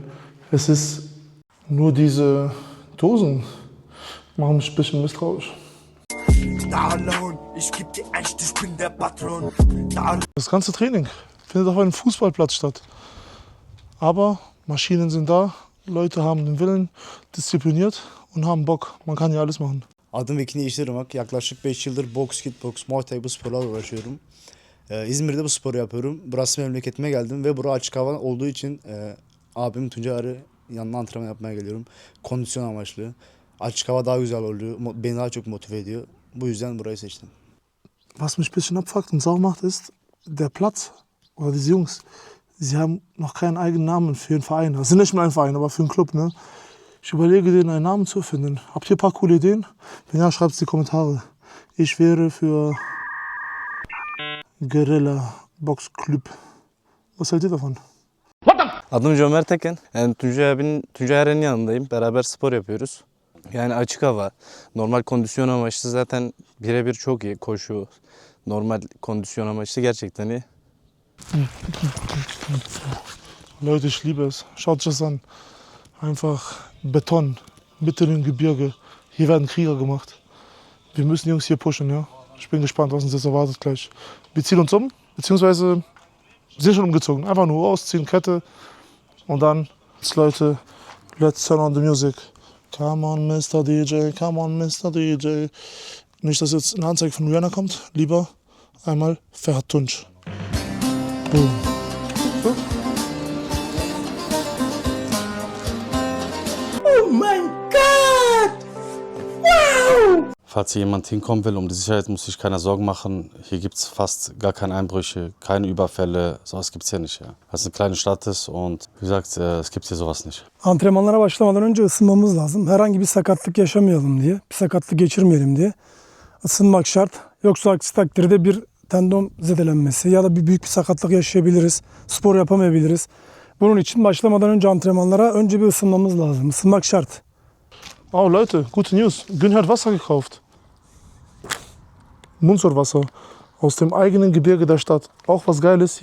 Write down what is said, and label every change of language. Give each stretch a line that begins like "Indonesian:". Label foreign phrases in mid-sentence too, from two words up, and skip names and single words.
German: Es ist nur diese Dosen, machen mich ein bisschen misstrauisch. Das ganze Training findet auf einem Fußballplatz statt. Aber Maschinen sind da, Leute haben den Willen, diszipliniert und haben Bock. Man kann hier alles machen.
Turkish: Adım Vekini Yeşilırmak. Yaklaşık 5 yıldır boks, kickboks, muay thai bu sporlarla uğraşıyorum. İzmir'de bu sporu yapıyorum. Burası memleketime geldim ve bura açık hava olduğu için abim Tuncay Arı yanına antrenman yapmaya geliyorum. Kondisyon amaçlı. Açık hava daha güzel oluyor. Beni daha çok motive ediyor. Bu yüzden burayı seçtim.
German: Was mich ein bisschen abfuckt und sauer macht, ist, der Platz oder diese Jungs, sie haben noch keinen eigenen Namen für einen Verein. Das sind nicht nur ein Verein, aber für einen Club.
Turkish: Ne?
German: Ich überlege, denen einen Namen zu finden. Habt ihr ein paar coole Ideen? Wenn ja, schreibt es in die Kommentare. Ich wäre für Guerilla Box Club. Was haltet ihr davon?
Turkish: Adım Cömert Eken. Yani Tuncay Eren'in yanındayım. Beraber spor yapıyoruz. Yani açık hava, normal kondisyon amaçlı zaten birebir çok iyi. Koşu, normal kondisyon amaçlı gerçekten iyi.
German: Leute, ich liebe es. Schaut euch das an. Einfach Beton, mitten im Gebirge. Hier werden Krieger gemacht. Wir müssen die Jungs hier pushen, ja. Ich bin gespannt, was uns jetzt erwartet gleich. Wir ziehen uns um, beziehungsweise sind schon umgezogen. Einfach nur ausziehen, Kette und dann, Leute,
English: let's turn on the music. Come on, Mr. DJ, come on, Mr. DJ.
German: Nicht, dass jetzt eine Anzeige von Rihanna kommt. Lieber einmal Ferhat Tunç. Boom. So. Falls hier jemand hinkommen will, um die Sicherheit muss sich keiner Sorgen machen. Hier gibt es fast gar keine Einbrüche, keine Überfälle. Sowas gibt es hier nicht. Ja. Weil es eine kleine Stadt ist und wie gesagt, es gibt hier sowas nicht.
Turkish: Antrenmanlara başlamadan önce ısınmamız lazım. Herhangi bir sakatlık yaşamayalım diye, bir sakatlık geçirmeyelim diye. Isınmak şart. Yoksa aksi takdirde bir tendon zedelenmesi ya da bir büyük bir sakatlık yaşayabiliriz. Spor yapamayabiliriz. Bunun için başlamadan önce antrenmanlara önce bir ısınmamız lazım. Isınmak şart.
German: Oh Leute, gute News. Gün hat Wasser gekauft. Mundsortwasser aus dem eigenen Gebirge der Stadt. Auch was Geiles.